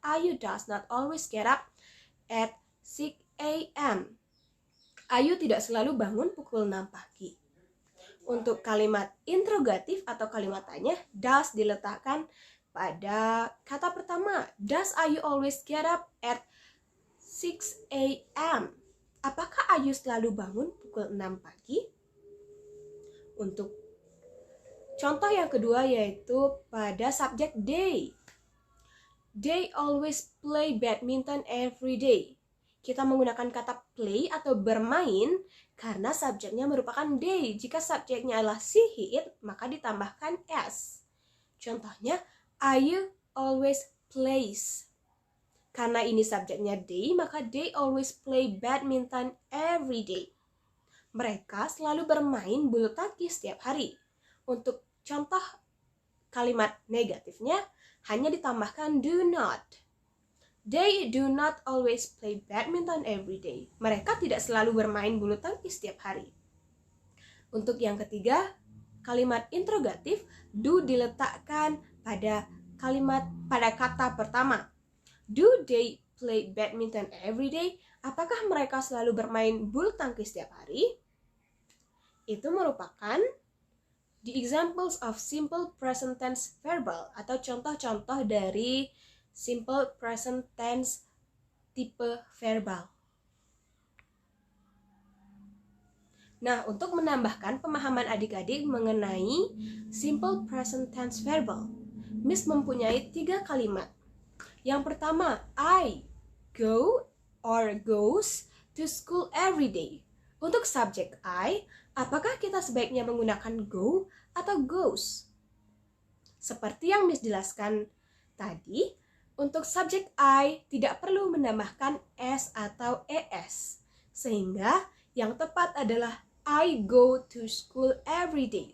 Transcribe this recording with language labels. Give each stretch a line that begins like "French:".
English: Ayu does not always get up at 6 a.m.
Indonesian: Ayu tidak selalu bangun pukul 6 pagi. Untuk kalimat interrogatif atau kalimat tanya, does diletakkan pada kata pertama.
English: Does Ayu always get up at 6 a.m.?
Indonesian: Apakah Ayu selalu bangun pukul 6 pagi? Untuk contoh yang kedua yaitu pada subjek they.
English: They always play badminton every day.
Indonesian: Kita menggunakan kata play atau bermain karena subjeknya merupakan they. Jika subjeknya adalah she, he, it, maka ditambahkan s. Contohnya,
English: Ayu always plays.
Indonesian: Karena ini subjeknya
English: they,
Indonesian: maka
English: they always play badminton every day.
Indonesian: Mereka selalu bermain bulu tangkis setiap hari. Untuk contoh kalimat negatifnya hanya ditambahkan do not.
English: They do not always play badminton every day.
Indonesian: Mereka tidak selalu bermain bulu tangkis setiap hari. Untuk yang ketiga, kalimat interrogatif, do diletakkan pada kata pertama.
English: Do they play badminton every day?
Indonesian: Apakah mereka selalu bermain bulu tangkis setiap hari? Itu merupakan
English: the examples of simple present tense verbal
Indonesian: atau contoh-contoh dari simple present tense tipe verbal. Nah, untuk menambahkan pemahaman adik-adik mengenai simple present tense verbal, Miss mempunyai 3 kalimat. Yang pertama,
English: I go or goes to school every day.
Indonesian: Untuk subjek I, apakah kita sebaiknya menggunakan go atau goes? Seperti yang Miss jelaskan tadi, untuk subjek I tidak perlu menambahkan s atau es. Sehingga yang tepat adalah
English: I go to school every day.